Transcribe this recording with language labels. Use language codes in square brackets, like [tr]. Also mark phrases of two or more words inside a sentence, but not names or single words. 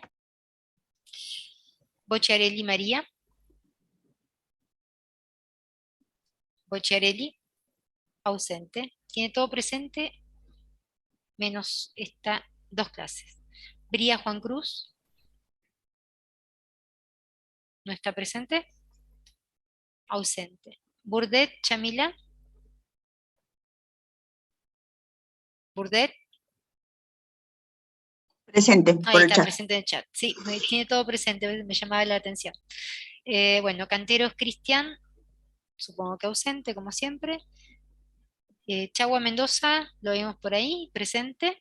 [es] Bocciarelli María, Bocciarelli, ausente. Tiene todo presente, menos 2 clases. Bría Juan Cruz, ¿No está presente? Ausente. Burdet, Chamila. Burdet. Presente, Ahí por el está, chat. presente en el chat. Sí, tiene todo presente, me llamaba la atención. Bueno, Canteros, Cristian, supongo que ausente, como siempre. Chagua Mendoza, lo vimos por ahí, presente.